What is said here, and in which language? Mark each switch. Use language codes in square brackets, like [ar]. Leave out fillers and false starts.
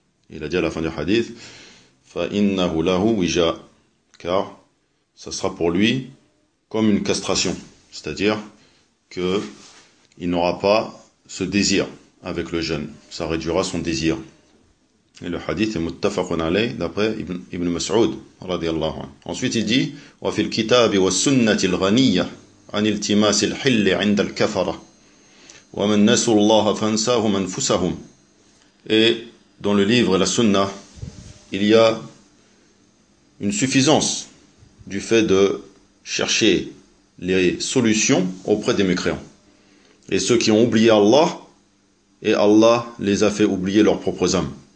[fr] Il a dit à la fin du hadith, [ar] فَإِنَّهُ لَهُ وِجَاءَ, [fr] car ça sera pour lui comme une castration, c'est-à-dire qu'il n'aura pas ce désir avec le jeûne, ça réduira son désir. Et le hadith est muttafaqun alayh d'après Ibn Mas'ud, radiallahu anhu. Ensuite il dit, [ar] وَفِي الْكِتَابِ وَالسُنَّةِ الْغَنِيَّ عَنِ الْتِمَاسِ الْحِلِّ عِنْدَ الْكَفَرَةِ وَمَنْ نَسُوا اللَّهَ فَنْسَاهُمْ أَنْفُسَهُمْ. [fr] Et dans le livre et la sunna, il y a une suffisance du fait de chercher les solutions auprès des mécréants. Et ceux qui ont oublié Allah, et Allah les a fait oublier leurs propres âmes.